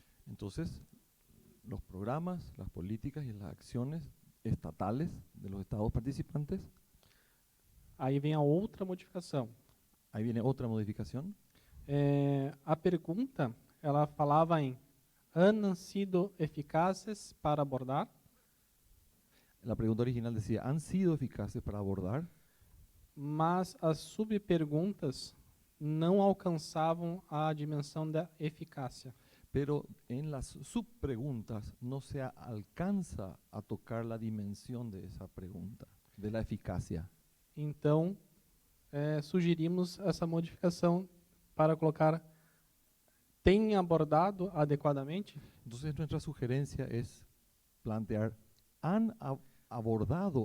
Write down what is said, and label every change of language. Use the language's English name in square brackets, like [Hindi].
[Spanish] Entonces, los programas, las políticas y las acciones estatales de los estados participantes. [Portuguese] aí vem a outra modificação. [Spanish] Ahí viene otra modificación. [Portuguese] A pergunta, ela falava em [Spanish] han sido eficazes para abordar, La pregunta original decía, ¿han sido eficaces para abordar? [Portuguese] mas as subperguntas não alcançavam a dimensão da eficácia. [Spanish] Pero en las subpreguntas no se alcanza a tocar la dimensión de esa pregunta, de la eficacia. [Portuguese] Então, sugerimos essa modificação para colocar tem abordado adequadamente? [Spanish] Entonces nuestra sugerencia es plantear, ¿han abordado